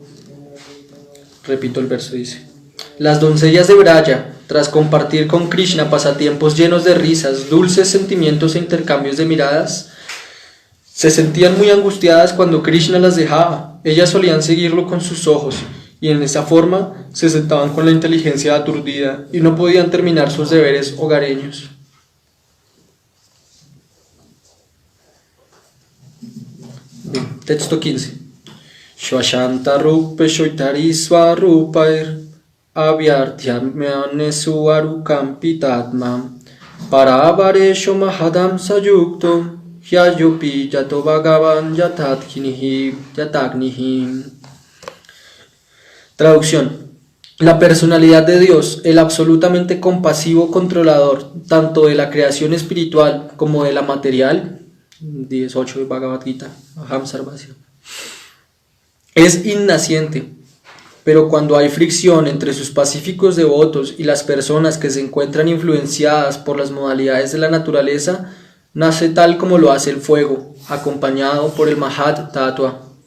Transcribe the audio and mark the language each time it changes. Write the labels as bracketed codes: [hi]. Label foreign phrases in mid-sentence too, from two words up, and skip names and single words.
[es] Repito el verso, dice: las doncellas de Braya, tras compartir con Krishna pasatiempos llenos de risas, dulces sentimientos e intercambios de miradas, se sentían muy angustiadas cuando Krishna las dejaba. Ellas solían seguirlo con sus ojos, y en esa forma se sentaban con la inteligencia aturdida y no podían terminar sus deberes hogareños. Bien, texto 15. [sa] Shvashanta rupe shoitari swarupair avyarthyamyane suvarukam pitatma paravaresho mahadam sayukto Hyayopi yato bhagavan yatagnihi. [es] Traducción: la personalidad de Dios, el absolutamente compasivo controlador, tanto de la creación espiritual como de la material, 18 de Bhagavad Gita, Ahamsarvasya, es innaciente, pero cuando hay fricción entre sus pacíficos devotos y las personas que se encuentran influenciadas por las modalidades de la naturaleza, nace tal como lo hace el fuego, acompañado por el [sa] Mahat Tattva.